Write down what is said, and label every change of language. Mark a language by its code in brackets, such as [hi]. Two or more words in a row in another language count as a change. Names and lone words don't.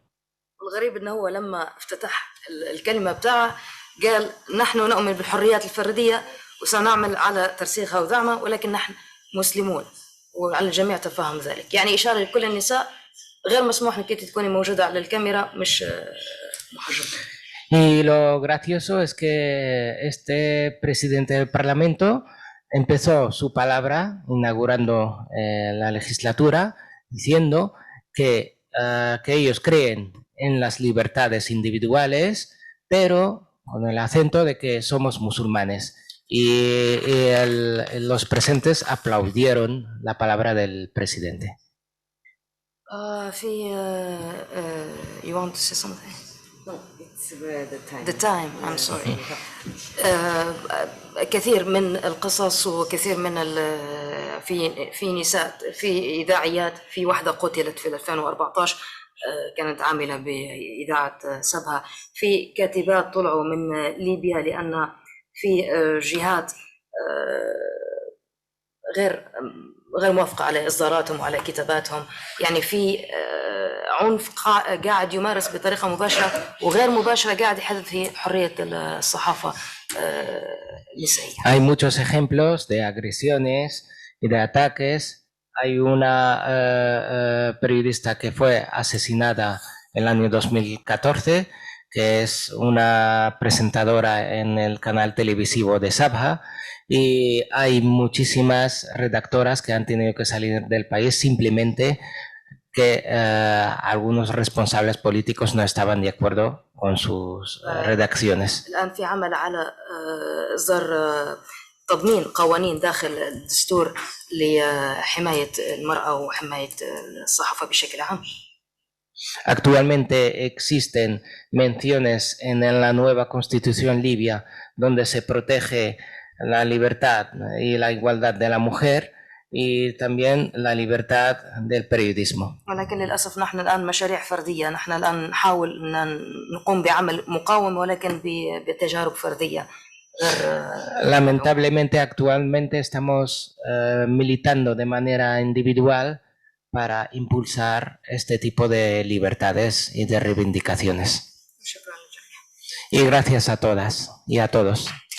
[ar] الغريب انه هو لما افتتح الكلمه بتاعه قال نحن نؤمن بالحريات الفرديه وسنعمل على ترسيخها ودعمها ولكن نحن مسلمون وعلى الجميع تفهم ذلك يعني اشاره لكل النساء غير مسموح انك تكوني موجوده على الكاميرا مش محجبه. [es] Y lo gracioso es que este presidente del Parlamento empezó su palabra inaugurando la legislatura diciendo que ellos creen en las libertades individuales, pero con el acento de que somos musulmanes. Y los presentes aplaudieron la palabra del presidente. [en] You want to say something? No, it's the time. The time, I'm sorry. [ar] كثير من القصص وكثير من في نساء في إذاعيات في واحدة قتلت في 2014 كانت عاملة بإذاعة سبها في كاتبات طلعوا من ليبيا لأن في جهات غير موافقة على إصداراتهم وعلى كتاباتهم يعني في عنف قاعد يمارس بطريقة مباشرة وغير مباشرة قاعد يحدد في حرية الصحافة النسائية. [es] Hay muchos ejemplos de agresiones y de ataques. Hay una periodista que fue asesinada en el año 2014, que es una presentadora en el canal televisivo de Sabha, y hay muchísimas redactoras que han tenido que salir del país simplemente que algunos responsables políticos no estaban de acuerdo con sus redacciones. [ar] تضمين قوانين داخل الدستور لحماية المرأة وحماية الصحافة بشكل عام. [es] Actualmente existen menciones en la nueva constitución libia donde se protege la libertad y la igualdad de la mujer y también la libertad del periodismo. [ar] ولكن للأسف نحن الآن مشاريع فردية، نحن الآن نحاول أن نقوم بعمل مقاوم ولكن بتجارب فردية. [es] Lamentablemente actualmente estamos militando de manera individual para impulsar este tipo de libertades y de reivindicaciones. Y gracias a todas y a todos.